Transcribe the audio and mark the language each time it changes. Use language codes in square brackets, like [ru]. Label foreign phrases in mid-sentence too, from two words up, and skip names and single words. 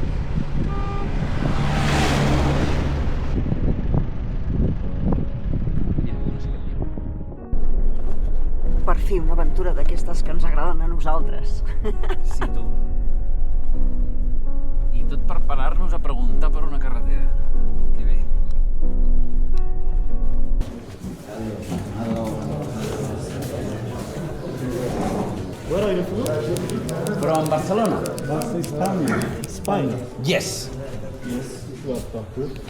[ca] Per fi, una aventura d'aquestes que ens agraden a nosaltres. Sí, tu. I tot per parar-nos a preguntar per una carretera. Que bé. [en] Where are you from? From Barcelona. That's Spain. Spain. Yes. Yes, you are doctor.